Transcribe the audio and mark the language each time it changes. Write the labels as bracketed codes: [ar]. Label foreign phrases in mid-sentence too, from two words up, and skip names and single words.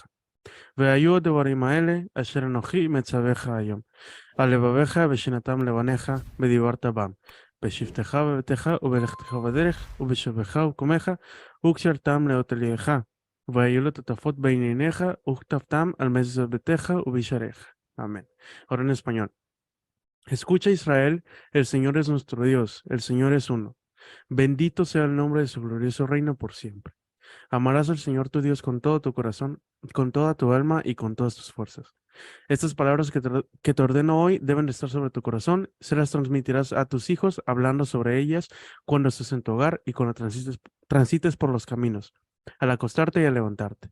[he] והיו הדברים האלה אשר אנוכי מצווך היום. על לבביך ושנתם לבניך ודיברת בם. בשבתך בביתך ובלכתך בדרך ובשובך ובקומך וקשרתם לאות אליך. והיו לטוטפות בין עיניך וכתבתם על מזוז ביתך ובשעריך. [es] Amén. Ahora en español. Escucha Israel, el Señor es nuestro Dios, el Señor es uno. Bendito sea el nombre de su glorioso reino por siempre. Amarás al Señor tu Dios con todo tu corazón, con toda tu alma y con todas tus fuerzas. Estas palabras que te ordeno hoy deben estar sobre tu corazón, se las transmitirás a tus hijos, hablando sobre ellas cuando estés en tu hogar y cuando transites por los caminos, al acostarte y al levantarte.